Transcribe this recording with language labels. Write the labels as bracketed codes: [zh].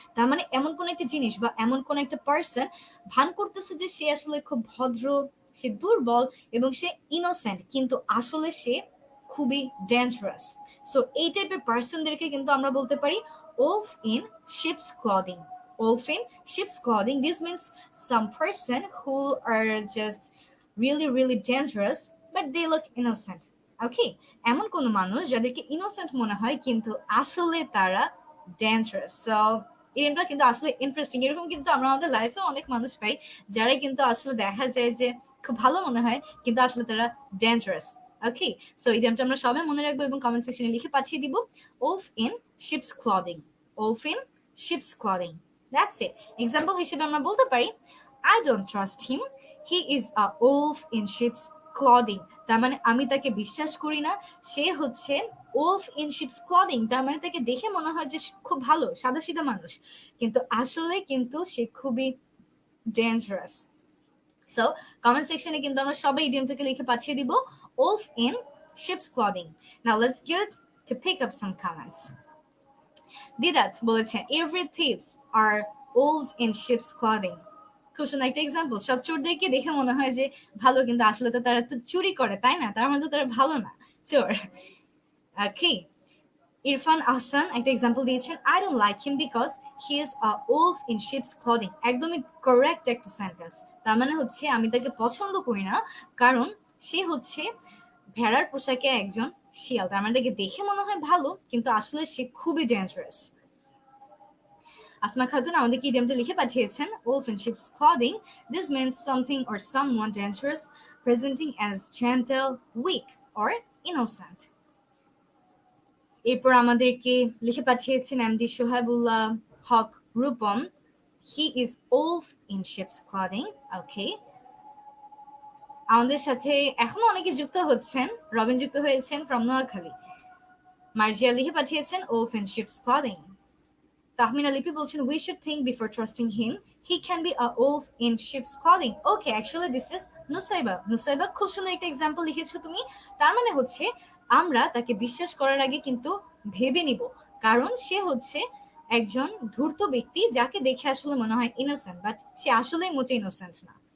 [bn] তার মানে এমন কোন একটা জিনিস বা এমন কোন একটা পার্সন ভান করতেছে যে সে আসলে খুব ভদ্র, সে দুর্বল এবং সে ইনোসেন্ট, কিন্তু আসলে সে খুবই ডেঞ্জারাস। সো এই টাইপের পার্সনদেরকে কিন্তু আমরা বলতে পারি [en] wolf in sheep's clothing. Wolf in sheep's clothing. This means some person who are just really really dangerous but they look innocent. [bn] ওকে, এমন কোন মানুষ যাদেরকে ইনোসেন্ট মনে হয় কিন্তু আসলে তারা ডেঞ্জারাস। সো এটা কিন্তু আসলে ইন্টারেস্টিং। এরকম কিন্তু আমরা আমাদের লাইফে অনেক মানুষ পাই যারা কিন্তু আসলে দেখা যায় যে খুব ভালো মনে হয় কিন্তু আসলে তারা ডেঞ্জারাস। ওকে, সো এই টাইমটা আমরা সবাই মনে রাখবো এবং কমেন্ট সেকশনে লিখে পাঠিয়ে দিব, [en] wolf in sheep's clothing. wolf in sheep's clothing. That's it. [bn] Example হিসেবে আমরা বলতে পারি [en] I don't trust him. He is a wolf in sheep's clothing. [bn] তার মানে আমি তাকে বিশ্বাস করি না, সে হচ্ছে [en] wolf in sheep's clothing। [bn] তার মানে তাকে দেখে মনে হয় যে খুব ভালো সাদাসিধা মানুষ কিন্তু আসলে কিন্তু সে খুবই ডেঞ্জারাস। সো কমেন্ট সেকশনে কিন্তু আমরা সবাই ইডিয়ামটাকে লিখে পাঠিয়ে দিব, [en] wolf in sheep's clothing. Now let's get to pick up some comments. Deedat [bn] বলেছেন [en] every thieves are wolves in sheep's clothing. [bn] খুব সুন্দর একটা এক্সাম্পল। সব চোরদেরকে দেখে মনে হয় যে ভালো কিন্তু আসলে তো তারা তো চুরি করে, তাই না? তার মানে তো তারা ভালো না, চোর। [en] okay, Irfan Ahsan [bn] একটা এক্সাম্পল দিয়েছেন [en] I don't like him because he is a wolf in sheep's clothing. [bn] একদমই কারেক্ট একটা সেন্টেন্স। তার মানে হচ্ছে আমি তাকে পছন্দ করি না কারণ সে হচ্ছে ভেড়ার পোশাকে একজন শিয়াল। তার মানে তাকে দেখে মনে হয় ভালো কিন্তু আসলে সে খুবই ডেঞ্জারাস। [en] Asma Khatun [bn] আমাদেরকে ইডিয়ামটা লিখে পাঠিয়েছেন [en] wolf in sheep's clothing. This means something or someone dangerous presenting as gentle, weak or innocent. [bn] এরপর আমাদেরকে লিখে পাঠিয়েছেন [en] MD Sohabullah Haque Rupam, he is wolf in sheep's clothing. Okay, [bn] আমাদের সাথে এখনো অনেকে যুক্ত হচ্ছেন। রবিন যুক্ত হয়েছেন ফ্রম নোয়াখালী। [en] Marzia [bn] লিখে পাঠিয়েছেন [en] wolf in sheep's clothing. Tahmina Lipi [bn] বলছেন [en] we should think before trusting him. He can be a wolf in sheep's clothing. Okay, actually this is Nusaiba. [bn] Nusaiba খুব সুন্দর একটা এক্সাম্পল লিখেছো তুমি। তার মানে হচ্ছে আমরা তাকে বিশ্বাস করার আগে কিন্তু ভেবে নিব, কারণ সে হচ্ছে একজন ধূর্ত ব্যক্তি যাকে দেখে আসলে মনে হয় ইনোসেন্ট, বাট সে আসলেই মোটে ইনোসেন্ট না।